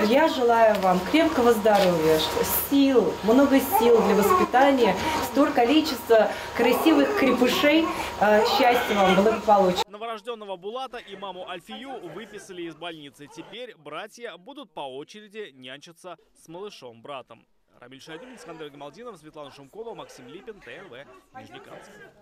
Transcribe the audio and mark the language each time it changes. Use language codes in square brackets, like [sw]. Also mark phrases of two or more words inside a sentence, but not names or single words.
[ru] Я желаю вам крепкого здоровья, сил, много сил для воспитания, столько количества красивых крепышей. Счастья вам, благополучия. Новорожденного Булата и маму Альфию выписали из больницы. Теперь братья будут по очереди нянчиться с малышом-братом. Рамиль Шайдулин, Искандер Гамалдинов, Светлана Шумкова, Максим Липин, ТНВ, Нижнекамск.